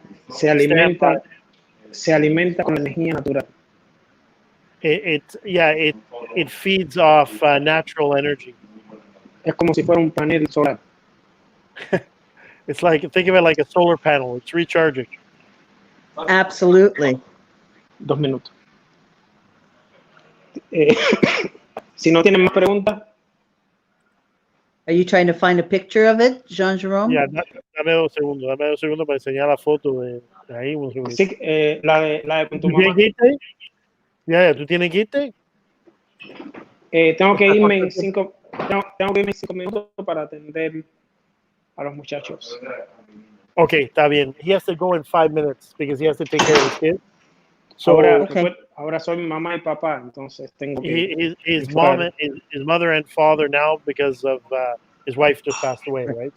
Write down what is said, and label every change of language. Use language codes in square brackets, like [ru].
[es] Se alimenta con la energía natural. [en] It feeds off natural energy. [es] Es como si fuera un panel solar. [en] It's like, think of it like a solar panel. It's recharging. Absolutely. [es] 2 minutos. Si no tienen más preguntas. [en] Are you trying to find a picture of it, Jean-Jerome? [es] Yeah, dame 2 segundos para enseñar la foto de ahí. Un segundo. Sí, la de con tu mamá. tienes guite? Ya, ¿tú tienes guite? Tengo que irme en 5 minutos para atender a los muchachos. Okay, está bien. [en] He has to go in 5 minutes because he has to take care of his kids. So [es] Ahora soy mamá y papá, entonces tengo que [en] his mother and father now because of his wife just passed away, right?